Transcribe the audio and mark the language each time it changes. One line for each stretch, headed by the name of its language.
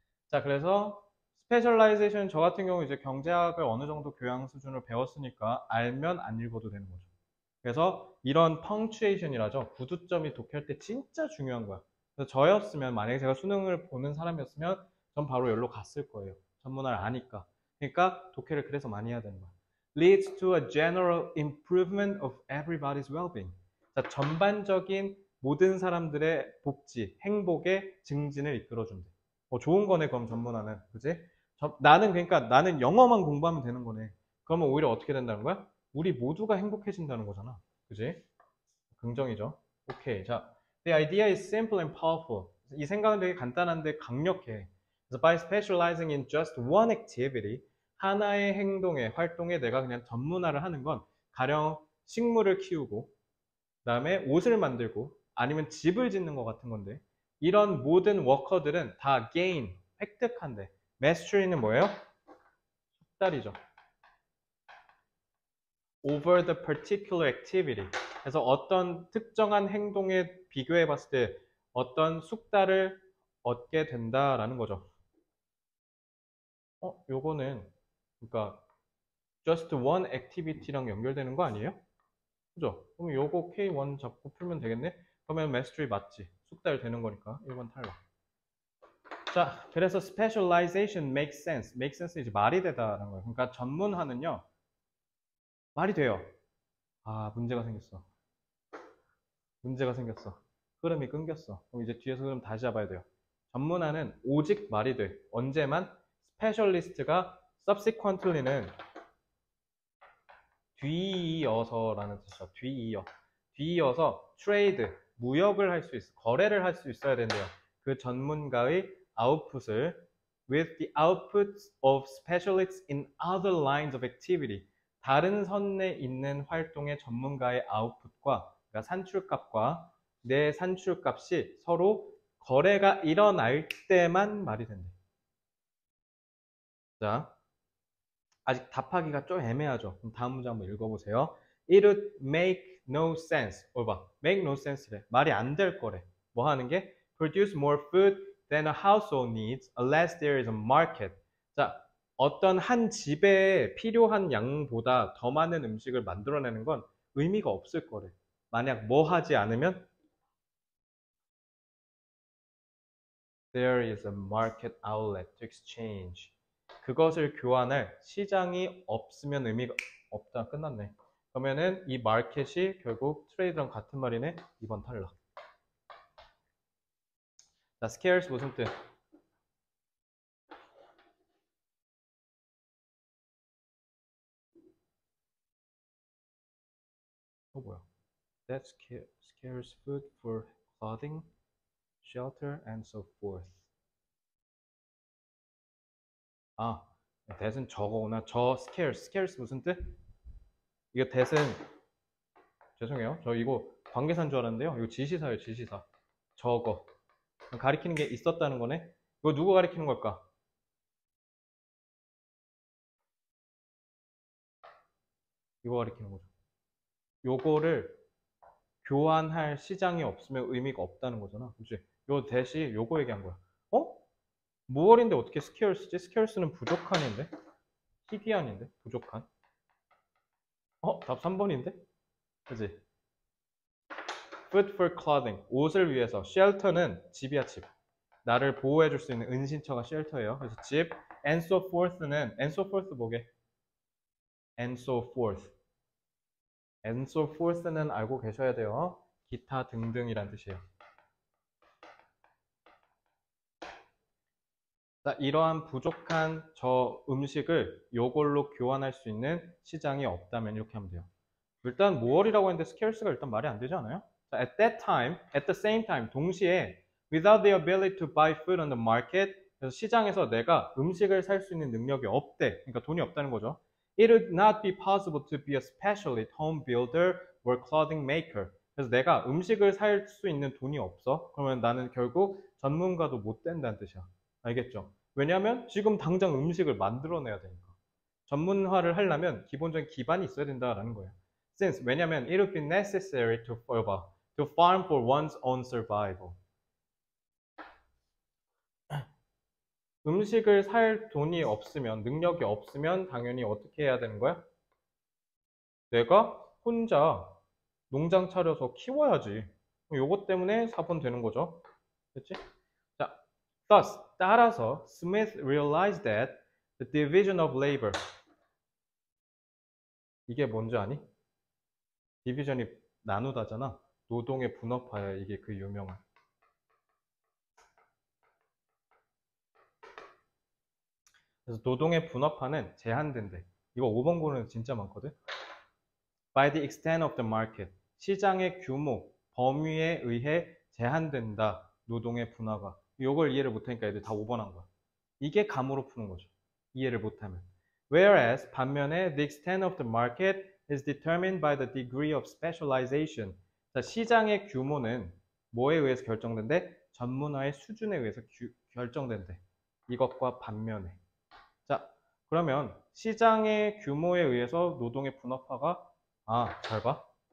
Korean: 자, 그래서 스페셜라이제이션 저 같은 경우 이제 경제학을 어느 정도 교양 수준을 배웠으니까 알면 안 읽어도 되는 거죠. 그래서 이런 펑츄에이션이라죠. 구두점이 독해할 때 진짜 중요한 거야. 그래서 저였으면 만약에 제가 수능을 보는 사람이었으면 전 바로 여기로 갔을 거예요. 전문화를 아니까. 그러니까 독해를 그래서 많이 해야 되는 거야.
English: Leads to a general improvement of everybody's well-being.
Korean: 자, 전반적인 모든 사람들의 복지, 행복의 증진을 이끌어준대. 좋은 거네, 그럼 전문화는. 그지? 나는 영어만 공부하면 되는 거네. 그러면 오히려 어떻게 된다는 거야? 우리 모두가 행복해진다는 거잖아. 그지? 긍정이죠. 오케이. 자,
English: the idea is simple and powerful.
Korean: 이 생각은 되게 간단한데 강력해. 그래서
English: by specializing in just one activity,
Korean: 하나의 행동에, 활동에 내가 그냥 전문화를 하는 건 가령 식물을 키우고, 그다음에 옷을 만들고, 아니면 집을 짓는 것 같은 건데, 이런 모든 워커들은 다 gain, 획득한대. mastery는 뭐예요? 숙달이죠.
English: over the particular activity.
Korean: 그래서 어떤 특정한 행동에 비교해 봤을 때 어떤 숙달을 얻게 된다라는 거죠. 요거는 그러니까
English: just one activity
Korean: 랑 연결되는 거 아니에요? 그죠? 그럼 요거 K1 잡고 풀면 되겠네? 그러면 mastery 맞지? 숙달 되는 거니까 1번 탈락. 자, 그래서
English: specialization makes sense. makes sense
Korean: 이제 말이 되다라는 거예요. 그러니까 전문화는요. 말이 돼요. 아, 문제가 생겼어. 문제가 생겼어. 흐름이 끊겼어. 그럼 이제 뒤에서 흐름 다시 잡아야 돼요. 전문화는 오직 말이 돼. 언제만? 스페셜리스트가 subsequently는 뒤이어서라는 뜻이죠. 뒤이어서 트레이드, 무역을 할 수 있어. 거래를 할 수 있어야 된대요. 그 전문가의 아웃풋을
English: with the outputs of specialists in other lines of activity.
Korean: 다른 선에 있는 활동의 전문가의 아웃풋과 그러니까 산출값과 내 산출값이 서로 거래가 일어날 때만 말이 된대. 자, 아직 답하기가 좀 애매하죠. 그럼 다음 문제 한번 읽어보세요.
English: It would make no sense. 봐. make no sense래.
Korean: 말이 안 될 거래. 뭐 하는 게?
English: produce more food than a household needs unless there is a market.
Korean: 자, 어떤 한 집에 필요한 양보다 더 많은 음식을 만들어내는 건 의미가 없을 거래. 만약 뭐 하지 않으면
English: there is a market outlet to exchange.
Korean: 그것을 교환할 시장이 없으면 의미가 없다. 끝났네. 그러면은 이 마켓이 결국 트레이드랑 같은 말이네. 2번 탈락. 자, scarce 무슨 뜻? 뭐야?
English: That scarce food for clothing, shelter, and so forth.
Korean: 아, that은 저거구나. 저 scarce 무슨 뜻? 이거 that은 죄송해요. 저 이거 관계사인 줄 알았는데요. 이거 지시사예요, 지시사. 저거. 가리키는 게 있었다는 거네. 이거 누구 가리키는 걸까? 이거 가리키는 거죠. 요거를 교환할 시장이 없으면 의미가 없다는 거잖아. 그치? 요 대시 요거 얘기한 거야. 무얼인데 어떻게 scarce지? scarce는 부족한인데? 희귀한인데? 부족한? 답 3번인데? 그치?
English: food for clothing.
Korean: 옷을 위해서. shelter는 집이야, 집. 나를 보호해줄 수 있는 은신처가 shelter예요. 그래서 집.
English: and so forth는 and so forth 뭐게? and so forth.
Korean: and so forth는 알고 계셔야 돼요. 기타 등등이란 뜻이에요. 자, 이러한 부족한 저 음식을 요걸로 교환할 수 있는 시장이 없다면 이렇게 하면 돼요. 일단 무얼이라고 했는데 scarce가 일단 말이 안 되지 않아요?
English: 자, at that time, at the same time, 동시에 without the ability to buy food on the market,
Korean: 그래서 시장에서 내가 음식을 살 수 있는 능력이 없대. 그러니까 돈이 없다는 거죠.
English: It would not be possible to be a specialist home builder or clothing maker.
Korean: 그래서 내가 음식을 살 수 있는 돈이 없어. 그러면 나는 결국 전문가도 못 된다는 뜻이야. 알겠죠? 왜냐하면 지금 당장 음식을 만들어내야 되니까. 전문화를 하려면 기본적인 기반이 있어야 된다라는 거예요.
English: Since 왜냐하면 it would be necessary to farm for one's own survival.
Korean: 음식을 살 돈이 없으면, 능력이 없으면 당연히 어떻게 해야 되는 거야? 내가 혼자 농장 차려서 키워야지. 요것 때문에 4번 되는 거죠. 됐지?
English: 자, thus, 따라서 Smith realized that the division of labor
Korean: 이게 뭔지 아니? 디비전이 나누다잖아. 노동의 분업화야. 이게 그 유명한. 그래서 노동의 분업화는 제한된대. 이거 5번 고는 진짜 많거든.
English: By the extent of the market.
Korean: 시장의 규모, 범위에 의해 제한된다. 노동의 분화가. 이걸 이해를 못하니까 애들 다 5번 한 거야. 이게 감으로 푸는 거죠. 이해를 못하면.
English: Whereas 반면에 the extent of the market is determined by the degree of specialization.
Korean: 자, 시장의 규모는 뭐에 의해서 결정된대? 전문화의 수준에 의해서 결정된대. 이것과 반면에. 자, 그러면 시장의 규모에 의해서 노동의 분업화가 잘 봐.